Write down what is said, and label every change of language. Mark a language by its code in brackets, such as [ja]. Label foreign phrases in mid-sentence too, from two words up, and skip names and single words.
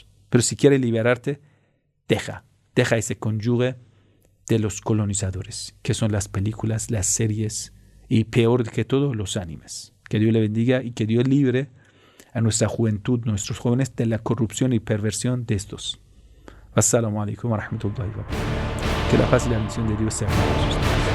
[es] Pero si quieres liberarte, deja ese cónyuge de los colonizadores, que son las películas, las series y peor que todo, los animes. Que Dios le bendiga y que Dios libre a nuestra juventud, nuestros jóvenes, de la corrupción y perversión de estos. [ar] السلام عليكم ورحمة الله وبركاته. [es] Que la paz y la bendición de Dios sea con nosotros.